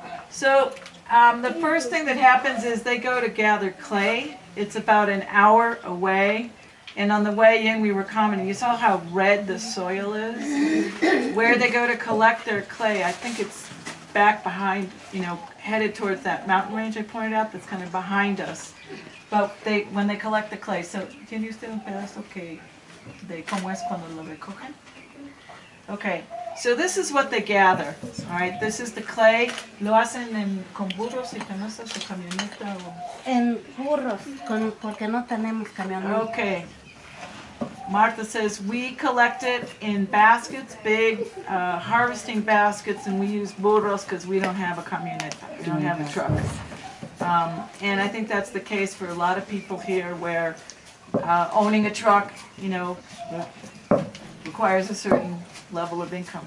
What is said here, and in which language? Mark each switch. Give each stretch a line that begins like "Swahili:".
English: So the first thing that happens is they go to gather clay. It's about an hour away. And on the way in, we were commenting, you saw how red the soil is? Where they go to collect their clay, I think it's back behind, you know, headed towards that mountain range I pointed out that's kind of behind us. But when they collect the clay, so,
Spanish: ¿tiene usted un pedazo de cómo es cuando lo recogen?
English: Okay, so this is what they gather, all right? This is the clay.
Spanish: ¿Lo hacen con burros y canastas o camioneta? En burros, porque no tenemos camioneta.
English: Okay. Martha says we collect it in baskets, big harvesting baskets, and we use burros because we don't have a camioneta. We don't have a truck. And I think that's the case for a lot of people here where owning a truck, you know, requires a certain level of income.